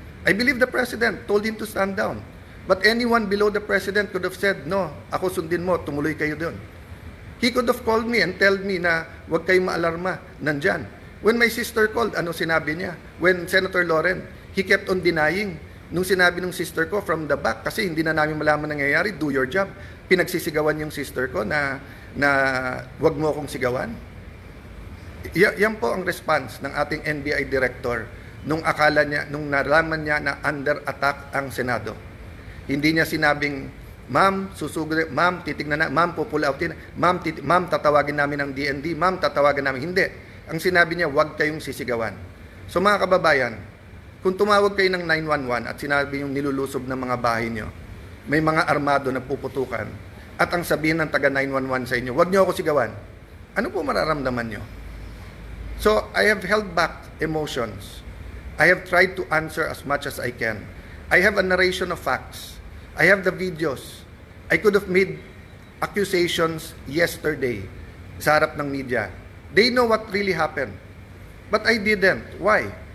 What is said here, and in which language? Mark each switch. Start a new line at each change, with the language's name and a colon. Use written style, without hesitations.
English: I believe the President told him to stand down. But anyone below the President could have said, no,
Filipino: ako sundin mo, tumuloy kayo doon.
English: He could have called me and told me
Filipino: na huwag kayong maalarma, nandyan.
English: When my sister called,
Filipino: ano sinabi niya?
English: When Senator Loren, he kept on denying.
Filipino: Nung sinabi ng sister ko from the back, kasi hindi na namin malaman nangyayari,
English: do your job.
Filipino: Pinagsisigawan yung sister ko na huwag mo akong sigawan. Yan po ang response ng ating NBI director nung akala niya, nung nalaman niya na under attack ang Senado. Hindi niya sinabing, ma'am, susugod, ma'am, titignan na, ma'am, pupull outin, ma'am, tatawagin namin ang DND, ma'am, tatawagan namin. Hindi. Ang sinabi niya, huwag kayong sisigawan. So mga kababayan, kung tumawag kayo ng 911 at sinabi yung nilulusob ng mga bahay niyo, may mga armado na puputukan, at ang sabihin ng taga 911 sa inyo, huwag niyo ako sigawan, ano po mararamdaman niyo?
English: So, I have held back emotions. I have tried to answer as much as I can. I have a narration of facts. I have the videos. I could have made accusations yesterday
Filipino: sa harap ng media.
English: They know what really happened. But I didn't. Why?